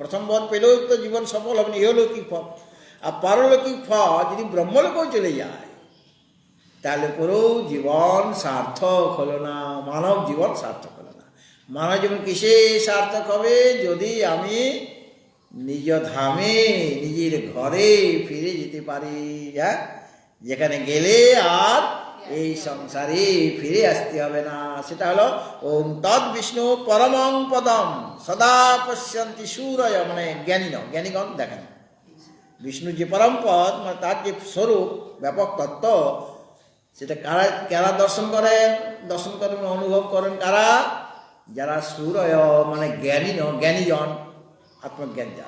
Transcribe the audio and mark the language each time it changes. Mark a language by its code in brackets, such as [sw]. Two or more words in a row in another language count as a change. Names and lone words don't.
[bn] প্রথম বর পেলেও তো জীবন সফল হবে না, ইহলৌকিক ফল। আর পারলৌকিক ফল যদি ব্রহ্মলোকেও চলে যায় তাহলে পরেও জীবন সার্থক হলো না, মানব জীবন সার্থক হলো না। মানব জীবন কিসে সার্থক হবে? যদি আমি নিজ ধামে নিজের ঘরে ফিরে যেতে পারি, হ্যাঁ, যেখানে গেলে আর এই সংসারে ফিরে আসতে হবে না। সেটা হলো [sa] ওম তৎ বিষ্ণু পরমং পদম সদা পশ্যন্তি সূরয়, [bn] মানে জ্ঞানীগণ দেখেন বিষ্ণু যে পরম পদ, মানে তার যে স্বরূপ ব্যাপক তত্ত্ব, সেটা কারা দর্শন করেন, অনুভব করেন কারা? যারা সূরয় মানে জ্ঞানীজন, আত্মজ্ঞান যারা।